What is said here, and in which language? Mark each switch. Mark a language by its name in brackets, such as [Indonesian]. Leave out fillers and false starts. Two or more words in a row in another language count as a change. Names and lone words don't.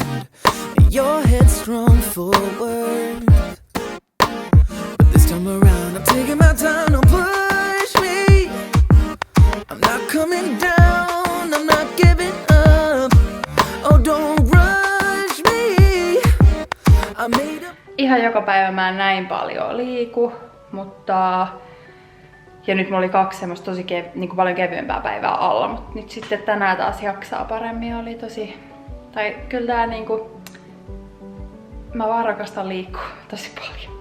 [English] Your headstrong forward, but this time around I'm taking my time. Don't push me. I'm not coming down. I'm not giving up. Oh, don't rush me. I made up. [Finnish] Ihan joka päivä mä en näin paljon liiku, mutta ja nyt mulla oli 2 semmoista tosi niinku paljon kevyempää päivää alla, mutta nyt sitten tänään taas jaksaa paremmin. Oli tosi, tai kyllä tää niinku, mä vaan rakastan liikkua tosi paljon.